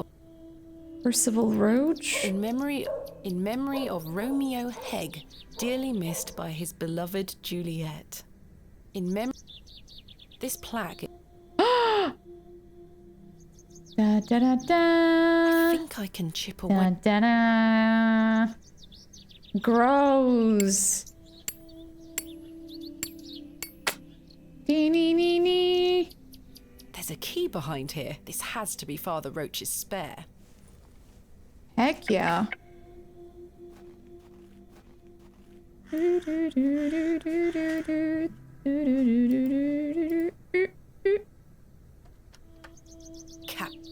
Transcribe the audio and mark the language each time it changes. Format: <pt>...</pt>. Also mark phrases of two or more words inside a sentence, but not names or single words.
<en>Percival Roach. In memory of Romeo Hegg, dearly missed by his beloved Juliet. In memory. This plaque. Da da da da. I think I can chip away. Da da da. Gross. Dee nee nee nee. There's a key behind here. This has to be Father Roach's spare. Heck yeah. Cat.</en>